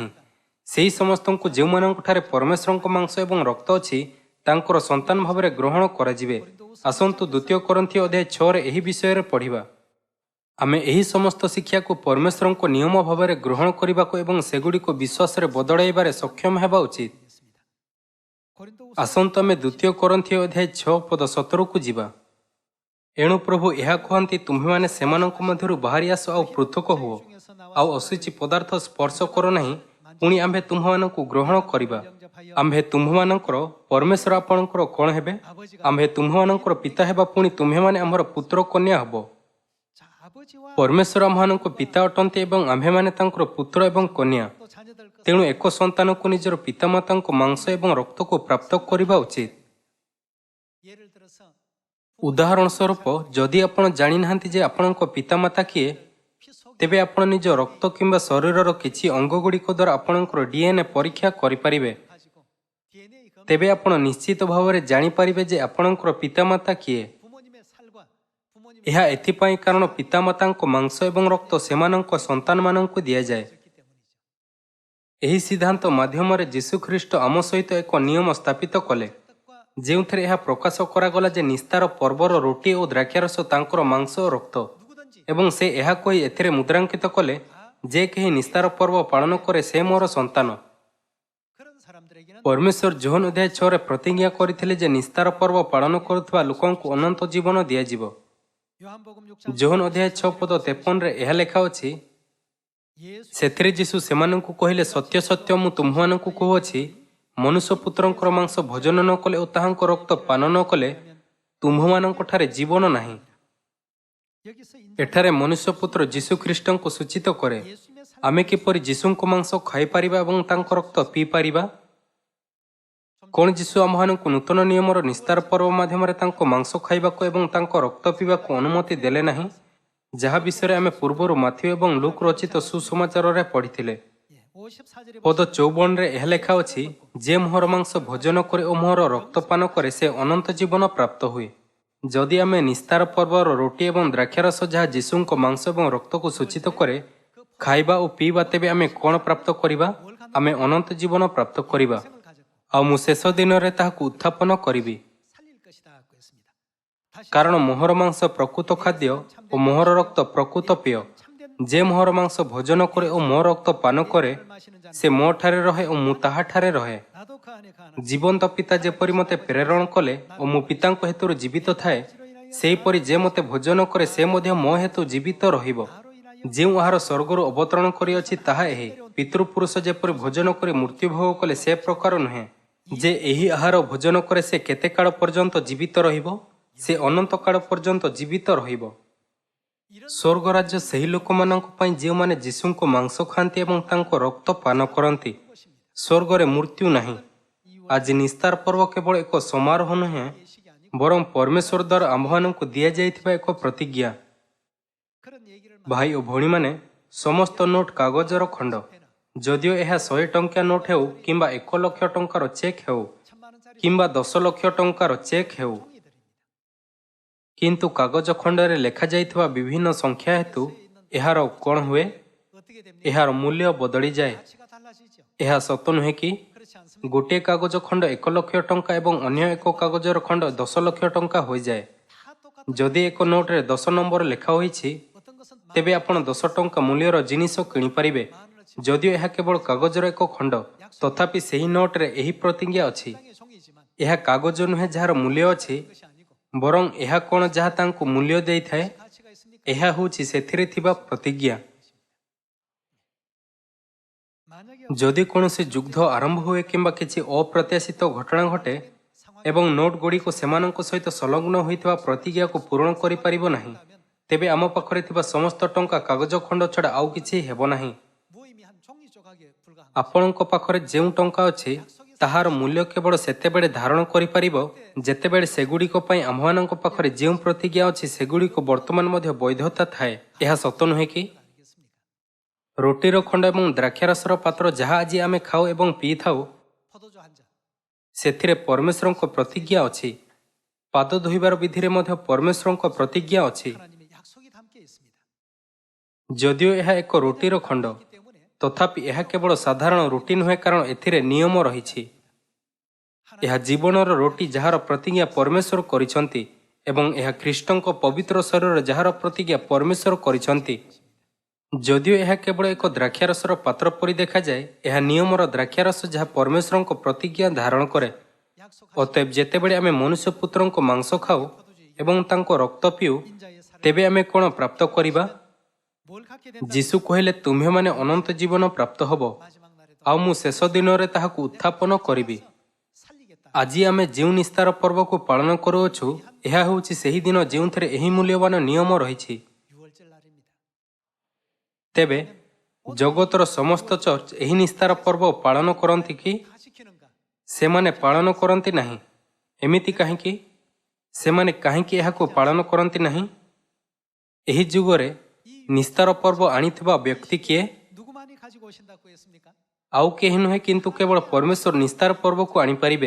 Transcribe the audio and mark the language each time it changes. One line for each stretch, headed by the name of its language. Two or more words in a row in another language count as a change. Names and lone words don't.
Odia: ସେହି ସମସ୍ତଙ୍କୁ ଯେଉଁମାନଙ୍କଠାରେ ପରମେଶ୍ୱରଙ୍କ ମାଂସ ଏବଂ ରକ୍ତ ଅଛି, ତାଙ୍କର ସନ୍ତାନ ଭାବରେ ଗ୍ରହଣ କରାଯିବେ। ଆସନ୍ତୁ 2 କରିନ୍ଥୀୟ ଅଧ୍ୟାୟ 6ରେ ଏହି ବିଷୟରେ ପଢ଼ିବା। ଆମେ ଏହି ସମସ୍ତ ଶିକ୍ଷାକୁ ପରମେଶ୍ୱରଙ୍କ ନିୟମ ଭାବରେ ଗ୍ରହଣ କରିବାକୁ ଏବଂ ସେଗୁଡ଼ିକୁ ବିଶ୍ୱାସରେ ବଦଳାଇବାରେ ସକ୍ଷମ ହେବା ଉଚିତ।
Korean: 있습니다. 고린도후서
Odia: ଆସନ୍ତୁ ଆମେ 2 କରିନ୍ଥୀୟ ଅଧ୍ୟାୟ 6 ପଦ 17କୁ ଯିବା। ଏଣୁ ପ୍ରଭୁ ଏହା କହନ୍ତି, ତୁମ୍ଭେମାନେ ସେମାନଙ୍କ ମଧ୍ୟରୁ ବାହାରି ଆସ ଆଉ ପୃଥକ ହୁଅ, ଆଉ ଅଶୁଚି ପଦାର୍ଥ ସ୍ପର୍ଶ କର ନାହିଁ, ପୁଣି ଆମ୍ଭେ ତୁମ୍ଭମାନଙ୍କୁ ଗ୍ରହଣ କରିବା। ଆମ୍ଭେ ତୁମ୍ଭମାନଙ୍କର, ପରମେଶ୍ୱର ଆପଣଙ୍କର କ'ଣ ହେବେ? ଆମ୍ଭେ ତୁମ୍ଭମାନଙ୍କର ପିତା ହେବା, ପୁଣି ତୁମ୍ଭେମାନେ ଆମର ପୁତ୍ର କନ୍ୟା ହେବ।
Korean: 자, 아버지와
Odia: ପରମେଶ୍ୱର ଆମ୍ଭମାନଙ୍କ ପିତା ଅଟନ୍ତି ଏବଂ ଆମ୍ଭେମାନେ ତାଙ୍କର ପୁତ୍ର ଏବଂ କନ୍ୟା।
Korean: 또 자녀들 것
Odia: ତେଣୁ ଏକ ସନ୍ତାନକୁ ନିଜର ପିତାମାତାଙ୍କ ମାଂସ ଏବଂ ରକ୍ତକୁ ପ୍ରାପ୍ତ କରିବା ଉଚିତ।
Korean: 예를 들어서
Odia: ଉଦାହରଣ ସ୍ୱରୂପ, ଯଦି ଆପଣ ଜାଣିନାହାନ୍ତି ଯେ ଆପଣଙ୍କ ପିତାମାତା କିଏ,
Korean: 피 속
Odia: ତେବେ ଆପଣ ନିଜ ରକ୍ତ କିମ୍ବା ଶରୀରର କିଛି ଅଙ୍ଗଗୁଡ଼ିକ ଦ୍ୱାରା ଆପଣଙ୍କର DNA ପରୀକ୍ଷା କରିପାରିବେ।
Korean: 가지고 DNA 검
Odia: ତେବେ ଆପଣ ନିଶ୍ଚିତ ଭାବରେ ଜାଣିପାରିବେ ଯେ ଆପଣଙ୍କର ପିତାମାତା କିଏ।
Korean: 부모님의 살과 부모님의
Odia: ଏହା ଏଥିପାଇଁ କାରଣ ପିତାମାତାଙ୍କ ମାଂସ ଏବଂ ରକ୍ତ ସେମାନଙ୍କ ସନ୍ତାନମାନଙ୍କୁ ଦିଆଯାଏ।
Korean: 있기 때문이죠.
Odia: ଏହି ସିଦ୍ଧାନ୍ତ ମାଧ୍ୟମରେ ଯୀଶୁଖ୍ରୀଷ୍ଟ ଆମ ସହିତ ଏକ ନିୟମ ସ୍ଥାପିତ କଲେ,
Korean: 떡과
Odia: ଯେଉଁଥିରେ ଏହା ପ୍ରକାଶ କରାଗଲା ଯେ ନିସ୍ତାର ପର୍ବର ରୋଟି ଓ ଦ୍ରାକ୍ଷାରସ ତାଙ୍କର ମାଂସ ଓ ରକ୍ତ।
Korean: 누구든지
Odia: ଏବଂ ସେ ଏହା କହି ଏଥିରେ ମୁଦ୍ରାଙ୍କିତ କଲେ, ଯେ କେହି ନିସ୍ତାର ପର୍ବ ପାଳନ କରେ ସେ ମୋର ସନ୍ତାନ।
Korean: 그런 사람들에게는
Odia: ପରମେଶ୍ୱର ଜୋହନ ଅଧ୍ୟାୟ 6ରେ ପ୍ରତିଜ୍ଞା କରିଥିଲେ ଯେ ନିସ୍ତାର ପର୍ବ ପାଳନ କରୁଥିବା ଲୋକଙ୍କୁ ଅନନ୍ତ ଜୀବନ ଦିଆଯିବ।
Korean: 요한복음 6장
Odia: ଜୋହନ ଅଧ୍ୟାୟ 6 ପଦ 53ରେ ଏହା ଲେଖା ଅଛି, 예수 ସେଥିରେ ଯୀଶୁ ସେମାନଙ୍କୁ କହିଲେ, ସତ୍ୟ ସତ୍ୟ ମୁଁ ତୁମ୍ଭମାନଙ୍କୁ କହୁଅଛି, ମନୁଷ୍ୟ ପୁତ୍ରଙ୍କର ମାଂସ ଭୋଜନ ନ କଲେ ଓ ତାହାଙ୍କ ରକ୍ତ ପାନ ନ କଲେ ତୁମ୍ଭମାନଙ୍କଠାରେ ଜୀବନ ନାହିଁ।
Korean: 여기서 인자
Odia: ଏଠାରେ ମନୁଷ୍ୟ ପୁତ୍ର ଯୀଶୁଖ୍ରୀଷ୍ଟଙ୍କୁ ସୂଚିତ କରେ।
Korean: 예수님의 살
Odia: ଆମେ କିପରି ଯୀଶୁଙ୍କ ମାଂସ ଖାଇପାରିବା ଏବଂ ତାଙ୍କ ରକ୍ତ ପିଇପାରିବା? କ'ଣ ଯୀଶୁ ଆମ୍ଭମାନଙ୍କୁ ନୂତନ ନିୟମର ନିସ୍ତାର ପର୍ବ ମାଧ୍ୟମରେ ତାଙ୍କ ମାଂସ ଖାଇବାକୁ ଏବଂ ତାଙ୍କ ରକ୍ତ ପିଇବାକୁ ଅନୁମତି ଦେଲେ ନାହିଁ, ଯାହା ବିଷୟରେ ଆମେ ପୂର୍ବରୁ ମାଥ୍ୟୁ ଏବଂ ଲୁକ୍ ରଚିତ ସୁସମାଚାରରେ ପଢ଼ିଥିଲେ।
Korean: 54절에
Odia: ପଦ 54ରେ ଏହା ଲେଖା ଅଛି, ଯେ ମୋହର ମାଂସ ଭୋଜନ କରେ ଓ ମୋହର ରକ୍ତ ପାନ କରେ ସେ ଅନନ୍ତ ଜୀବନ ପ୍ରାପ୍ତ ହୁଏ। ଯଦି ଆମେ ନିସ୍ତାର ପର୍ବର ରୋଟି ଏବଂ ଦ୍ରାକ୍ଷାରସ ଯାହା ଯୀଶୁଙ୍କ ମାଂସ ଏବଂ ରକ୍ତକୁ ସୂଚିତ କରେ ଖାଇବା ଓ ପିଇବା, ତେବେ ଆମେ କ'ଣ ପ୍ରାପ୍ତ କରିବା? ଆମେ ଅନନ୍ତ ଜୀବନ ପ୍ରାପ୍ତ କରିବା,
Korean: 생을 가졌고
Odia: ଆଉ ମୁଁ ଶେଷ ଦିନରେ ତାହାକୁ ଉତ୍ଥାପନ କରିବି।
Korean: 살릴 것이다 하고 했습니다. 다시
Odia: କାରଣ ମୋହର ମାଂସ ପ୍ରକୃତ ଖାଦ୍ୟ ଓ ମୋହର ରକ୍ତ ପ୍ରକୃତ ପେୟ। ଯେ ମୋହର ମାଂସ ଭୋଜନ କରେ ଓ ମୋ ରକ୍ତ ପାନ କରେ
Korean: 마시는 자
Odia: ସେ ମୋ ଠାରେ ରହେ ଓ ମୁଁ ତାହାଠାରେ ରହେ।
Korean: 나도 그 안에 안에 가나
Odia: ଜୀବନ୍ତ ପିତା ଯେପରି ମୋତେ ପ୍ରେରଣ କଲେ ଓ ମୁଁ ପିତାଙ୍କ ହେତୁରୁ ଜୀବିତ ଥାଏ, ସେହିପରି ଯେ ମୋତେ ଭୋଜନ କରେ ସେ ମଧ୍ୟ ମୋ ହେତୁ ଜୀବିତ ରହିବ। ଯେଉଁ ଆହାର ସ୍ୱର୍ଗରୁ ଅବତରଣ କରିଅଛି ତାହା ଏହି। ପିତୃପୁରୁଷ ଯେପରି ଭୋଜନ କରି ମୃତ୍ୟୁଭୋଗ କଲେ ସେ ପ୍ରକାର ନୁହେଁ ଯେ ଏହି ଆହାର ଭୋଜନ କରେ ସେ କେତେ କାଳ ପର୍ଯ୍ୟନ୍ତ ଜୀବିତ ରହିବ, ସେ ଅନନ୍ତ କାଳ ପର୍ଯ୍ୟନ୍ତ ଜୀବିତ ରହିବ। ସ୍ୱର୍ଗ ରାଜ୍ୟ ସେହି ଲୋକମାନଙ୍କ ପାଇଁ ଯେଉଁମାନେ ଯୀଶୁଙ୍କ ମାଂସ ଖାଆନ୍ତି ଏବଂ ତାଙ୍କ ରକ୍ତ ପାନ କରନ୍ତି। ସ୍ୱର୍ଗରେ ମୃତ୍ୟୁ ନାହିଁ। ଆଜି ନିସ୍ତାର ପର୍ବ କେବଳ ଏକ ସମାରୋହ ନୁହେଁ, ବରଂ ପରମେଶ୍ୱର ଦ୍ୱାରା ଆମ୍ଭମାନଙ୍କୁ ଦିଆଯାଇଥିବା ଏକ ପ୍ରତିଜ୍ଞା।
Korean: 그런 얘기를
Odia: ଭାଇ ଓ ଭଉଣୀମାନେ, ସମସ୍ତ ନୋଟ୍ କାଗଜର ଖଣ୍ଡ। ଯଦିଓ ଏହା 100 ଟଙ୍କିଆ ନୋଟ୍ ହେଉ କିମ୍ବା 1 ଲକ୍ଷ ଟଙ୍କାର ଚେକ୍ ହେଉ
Korean: 1,000만 원짜리
Odia: କିମ୍ବା 10 ଲକ୍ଷ ଟଙ୍କାର ଚେକ୍ ହେଉ,
Korean: 종이들입니다.
Odia: କିନ୍ତୁ କାଗଜ ଖଣ୍ଡରେ ଲେଖାଯାଇଥିବା ବିଭିନ୍ନ ସଂଖ୍ୟା ହେତୁ ଏହାର କ'ଣ ହୁଏ?
Korean: 어떻게 됩니까?
Odia: ଏହାର ମୂଲ୍ୟ ବଦଳିଯାଏ।
Korean: 가치가 달라지죠.
Odia: ଏହା ସତ ନୁହେଁ କି?
Korean: 그렇지 않습니까?
Odia: ଗୋଟିଏ କାଗଜ ଖଣ୍ଡ 1 ଲକ୍ଷ ଟଙ୍କା ଏବଂ ଅନ୍ୟ ଏକ କାଗଜର ଖଣ୍ଡ 10 ଲକ୍ଷ ଟଙ୍କା ହୋଇଯାଏ।
Korean: 다 똑같은
Odia: ଯଦି ଏକ ନୋଟରେ 10 ନମ୍ବର ଲେଖା ହୋଇଛି,
Korean: 어떤 것은
Odia: ତେବେ ଆପଣ 10 ଟଙ୍କା ମୂଲ୍ୟର ଜିନିଷ କିଣିପାରିବେ। ଯଦିଓ ଏହା କେବଳ କାଗଜର ଏକ ଖଣ୍ଡ, ତଥାପି ସେହି ନୋଟରେ ଏହି ପ୍ରତିଜ୍ଞା ଅଛି।
Korean: 땅의 종이지만
Odia: ଏହା କାଗଜ ନୁହେଁ ଯାହାର ମୂଲ୍ୟ ଅଛି,
Korean: 것이 아니고
Odia: ବରଂ ଏହା କ'ଣ ଯାହା ତାଙ୍କୁ ମୂଲ୍ୟ ଦେଇଥାଏ?
Korean: 가치가 있습니까?
Odia: ଏହା ହେଉଛି ସେଥିରେ ଥିବା ପ୍ରତିଜ୍ଞା।
Korean: 만약에
Odia: ଯଦି କୌଣସି ଯୁଦ୍ଧ ଆରମ୍ଭ ହୁଏ କିମ୍ବା କିଛି ଅପ୍ରତ୍ୟାଶିତ ଘଟଣା ଘଟେ ଏବଂ ନୋଟ୍ ଗୁଡ଼ିକୁ ସେମାନଙ୍କ ସହିତ ସଂଲଗ୍ନ ହୋଇଥିବା ପ୍ରତିଜ୍ଞାକୁ ପୂରଣ କରିପାରିବ ନାହିଁ, ତେବେ ଆମ ପାଖରେ ଥିବା ସମସ୍ତ ଟଙ୍କା କାଗଜ ଖଣ୍ଡ ଛଡ଼ା ଆଉ କିଛି ହେବ ନାହିଁ।
Korean: 무의미 한 종이 조각에 불과합니다.
Odia: ଆପଣଙ୍କ ପାଖରେ ଯେଉଁ ଟଙ୍କା ଅଛି ତାହାର ମୂଲ୍ୟ କେବଳ ସେତେବେଳେ ଧାରଣ କରିପାରିବ ଯେତେବେଳେ ସେଗୁଡ଼ିକ ପାଇଁ ଆମ୍ଭମାନଙ୍କ ପାଖରେ ଯେଉଁ ପ୍ରତିଜ୍ଞା ଅଛି ସେଗୁଡ଼ିକ ବର୍ତ୍ତମାନ ମଧ୍ୟ ବୈଧତା ଥାଏ। ଏହା ସତ ନୁହେଁ କି?
Korean: 알겠습니까?
Odia: ରୁଟିର ଖଣ୍ଡ ଏବଂ ଦ୍ରାକ୍ଷାରସର ପାତ୍ର ଯାହା ଆଜି ଆମେ ଖାଉ ଏବଂ ପିଇଥାଉ,
Korean: 포도주 한 잔.
Odia: ସେଥିରେ ପରମେଶ୍ୱରଙ୍କ ପ୍ରତିଜ୍ଞା ଅଛି। ପାଦ ଧୋଇବାର ବିଧିରେ ମଧ୍ୟ ପରମେଶ୍ୱରଙ୍କ ପ୍ରତିଜ୍ଞା ଅଛି।
Korean: 하나님의 약속이 담겨 있습니다.
Odia: ଯଦିଓ ଏହା ଏକ ରୁଟିର ଖଣ୍ଡ,
Korean: 그렇기 때문에
Odia: ତଥାପି ଏହା କେବଳ ସାଧାରଣ ରୁଟି ନୁହେଁ କାରଣ ଏଥିରେ ନିୟମ ରହିଛି। ଏହା ଜୀବନର ରୁଟି ଯାହାର ପ୍ରତିଜ୍ଞା ପରମେଶ୍ୱର କରିଛନ୍ତି ଏବଂ ଏହା ଖ୍ରୀଷ୍ଟଙ୍କ ପବିତ୍ର ଶରୀର ଯାହାର ପ୍ରତିଜ୍ଞା ପରମେଶ୍ୱର କରିଛନ୍ତି। ଯଦିଓ ଏହା କେବଳ ଏକ ଦ୍ରାକ୍ଷାରସର ପାତ୍ର ପରି ଦେଖାଯାଏ, ଏହା ନିୟମର ଦ୍ରାକ୍ଷାରସ ଯାହା ପରମେଶ୍ୱରଙ୍କ ପ୍ରତିଜ୍ଞା ଧାରଣ କରେ।
Korean: 약속하신
Odia: ଅତଏବ ଯେତେବେଳେ ଆମେ ମନୁଷ୍ୟ ପୁତ୍ରଙ୍କ ମାଂସ ଖାଉ ଏବଂ ତାଙ୍କ ରକ୍ତ ପିଉ,
Korean: 인자의 살을
Odia: ତେବେ ଆମେ କ'ଣ ପ୍ରାପ୍ତ କରିବା?
Korean: 뭘 갖게 된다?
Odia: ଯୀଶୁ କହିଲେ, ତୁମ୍ଭେମାନେ ଅନନ୍ତ ଜୀବନ ପ୍ରାପ୍ତ ହେବ,
Korean: 마지막 날에도
Odia: ଆଉ ମୁଁ ଶେଷ ଦିନରେ ତାହାକୁ ଉତ୍ଥାପନ କରିବି।
Korean: 살리겠다.
Odia: ଆଜି ଆମେ ଯେଉଁ ନିସ୍ତାର ପର୍ବକୁ ପାଳନ କରୁଅଛୁ, ଏହା ହେଉଛି ସେହି ଦିନ ଯେଉଁଥିରେ ଏହି ମୂଲ୍ୟବାନ ନିୟମ ରହିଛି।
Korean: 6월절 날입니다.
Odia: ତେବେ ଜଗତର ସମସ୍ତ ଚର୍ଚ୍ଚ ଏହି ନିସ୍ତାର ପର୍ବ ପାଳନ କରନ୍ତି କି?
Korean: 다 지키는가?
Odia: ସେମାନେ ପାଳନ କରନ୍ତି ନାହିଁ। ଏମିତି କାହିଁକି? ସେମାନେ କାହିଁକି ଏହାକୁ ପାଳନ କରନ୍ତି ନାହିଁ? ଏହି ଯୁଗରେ ନିସ୍ତାର ପର୍ବ ଆଣିଥିବା ବ୍ୟକ୍ତି କିଏ?
Korean: 누구만이 가지고 오신다고 했습니까?
Odia: ଆଉ କେହି ନୁହେଁ, କିନ୍ତୁ କେବଳ ପରମେଶ୍ୱର ନିସ୍ତାର ପର୍ବକୁ ଆଣିପାରିବେ।